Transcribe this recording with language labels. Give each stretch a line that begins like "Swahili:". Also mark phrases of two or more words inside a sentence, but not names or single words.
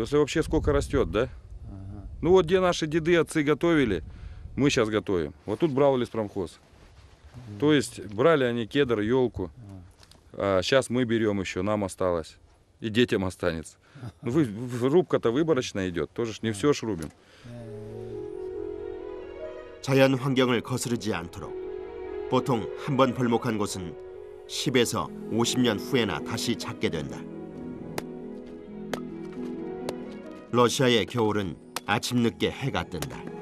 Russian: Если вообще сколько растет, да? Ну, вот где наши деды, отцы готовили, мы сейчас готовим. Вот тут брал леспромхоз. То есть брали они кедр, елку. А сейчас мы берем еще, нам осталось. И детям останется. Ну, рубка-то выборочная идет, тоже ж не все ж рубим.
Korean: 자연 환경을 거스르지 않도록 보통 한 번 벌목한 곳은 10에서 50년 후에나 다시 찾게 된다. 러시아의 겨울은 아침 늦게 해가 뜬다.